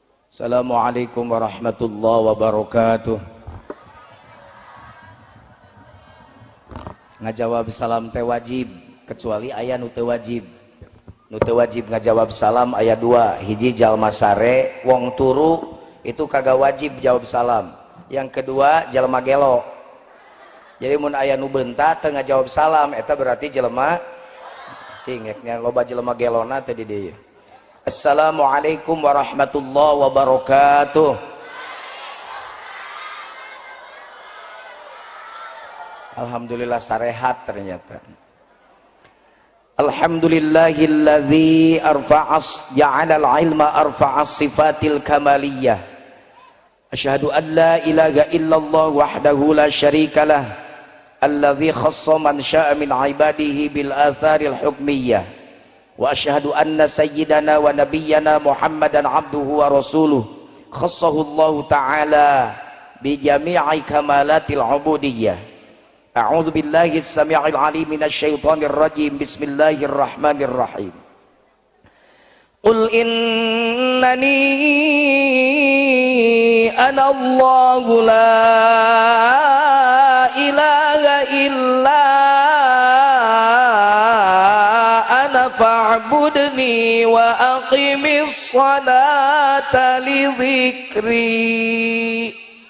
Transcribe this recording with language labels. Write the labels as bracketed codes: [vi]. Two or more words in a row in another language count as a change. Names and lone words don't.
[ar] السلام عليكم ورحمة الله وبركاته. [su] Ngajawab salam teh wajib, kecuali aya nu teu wajib. Nu teu wajib ngajawab salam aya dua, hiji jalma sare [jv] wong turu [id] itu kagak wajib jawab salam. Yang kedua [su] jalma gelo. Jadi mun aya nu beunta teu ngajawab salam eta berarti jalma cingeknya loba jalma gelona teh di dieu. [ar] السلام عليكم ورحمة الله وبركاته. [su] Alhamdulillah sarehat ternyata. [ar] الحمد لله الذي جعل العلم أرفع الصفات الكمالية. أشهد أن لا إله إلا الله وحده لا شريك له. الذي خص من شاء من عباده بالآثار الحكمية. وأشهد أن سيدنا ونبينا محمدا عبده ورسوله خصه الله تعالى بجميع كمالات العبودية. أعوذ بالله السميع العليم من الشيطان الرجيم. بسم الله الرحمن الرحيم قل إنني أنا الله لا إله إلا فاعبدني وأقم الصلاة لذكري.